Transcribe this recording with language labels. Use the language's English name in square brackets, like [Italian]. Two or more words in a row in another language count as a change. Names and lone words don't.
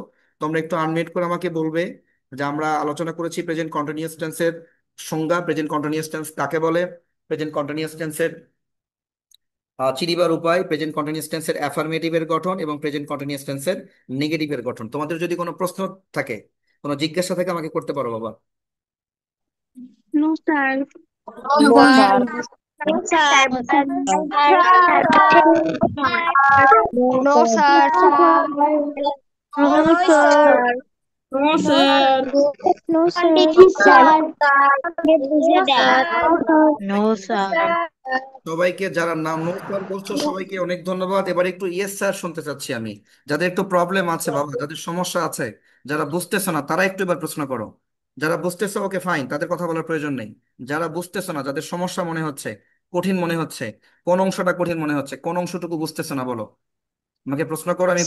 [Bangla] তোমরা একটু আনমিউট করে আমাকে বলবে যে আমরা আলোচনা করেছি [English] present continuous tense's [Bangla] সংজ্ঞা, [English] present continuous tense [Bangla] কাকে বলে, [English] present continuous tense's [Bangla] চিনিবার উপায়, [English] present continuous tense's affirmative's [Bangla] গঠন এবং [English] present continuous tense's negative's [Bangla] গঠন। তোমাদের যদি কোনো প্রশ্ন থাকে, কোনো জিজ্ঞাসা থাকে আমাকে করতে পারো বাবা। [English] No, sir. No, No, sir. sir. No, sir. No, No, sir. sir. No, No, sir. sir. No, No, sir. No, sir. sir. No, sir. [Bangla] সবাইকে যারা নাম নোট বলছো সবাইকে অনেক ধন্যবাদ। এবার একটু [English] yes sir [Bangla] শুনতে চাচ্ছি আমি। যাদের একটু প্রবলেম আছে বাবা, যাদের সমস্যা আছে, যারা বুঝতেছো না তারা একটু এবার প্রশ্ন করো। যারা বুঝতেছো [English] okay fine, [Bangla] তাদের কথা বলার প্রয়োজন নেই। যারা বুঝতেছো না, যাদের সমস্যা মনে হচ্ছে, কঠিন মনে হচ্ছে, কোন অংশটা কঠিন মনে হচ্ছে, কোন অংশটুকু বুঝতেছো না বলো, আমাকে প্রশ্ন করো আমি।